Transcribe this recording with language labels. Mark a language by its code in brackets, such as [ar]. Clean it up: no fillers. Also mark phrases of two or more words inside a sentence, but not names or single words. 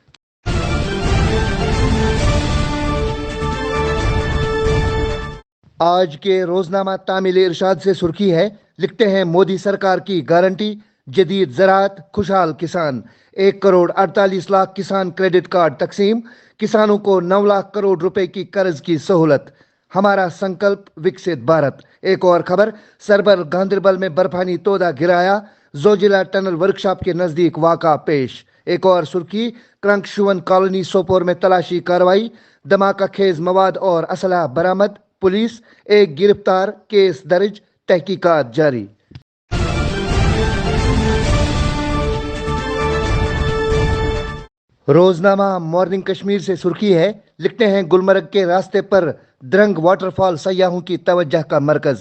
[ur] آج کے روزنامہ تعمیل ارشاد سے سرخی ہے: لکھتے ہیں مودی سرکار کی گارنٹی، جدید زراعت، خوشحال کسان۔ 1.48 کروڑ کسان کریڈٹ کارڈ تقسیم۔ کسانوں کو 9 لاکھ کروڑ روپے کی قرض کی سہولت۔ ہمارا سنکلپ وکست بھارت۔ ایک اور خبر: سربر گاندربل میں برفانی تودہ گرایا، زوجیلا ٹنل ورکشاپ کے نزدیک واقع پیش۔ ایک اور سرخی: کرنک شون کالونی سوپور میں تلاشی کارروائی، دھماکہ خیز مواد اور اسلحہ برآمد۔ پولیس، ایک گرفتار، کیس درج، تحقیقات جاری۔ روزنامہ مارننگ کشمیر سے سرخی ہے: لکھتے ہیں گلمرگ کے راستے پر درنگ واٹر فال سیاحوں کی توجہ کا مرکز۔